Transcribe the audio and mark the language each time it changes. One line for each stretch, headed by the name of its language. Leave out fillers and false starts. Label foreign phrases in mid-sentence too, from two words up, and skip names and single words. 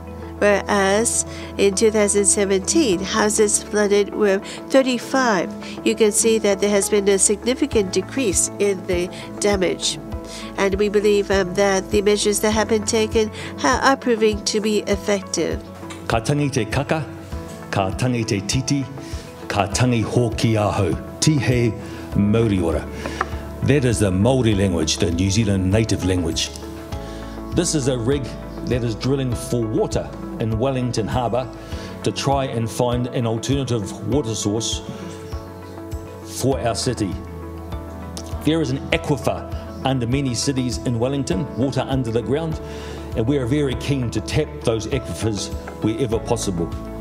English: Whereas in 2017, houses flooded were 35. You can see that there has been a significant decrease in the damage. And we believe that the measures that have been taken are proving to be effective.
Māori: Ka tangi te kaka, ka tangi te titi, ka tangi hoki aho, tihe Māori ora.
English: That is the Māori language, the New Zealand native language. This is a rig that is drilling for water in Wellington Harbour to try and find an alternative water source for our city. There is an aquifer under many cities in Wellington, water under the ground, and we are very keen to tap those aquifers wherever possible.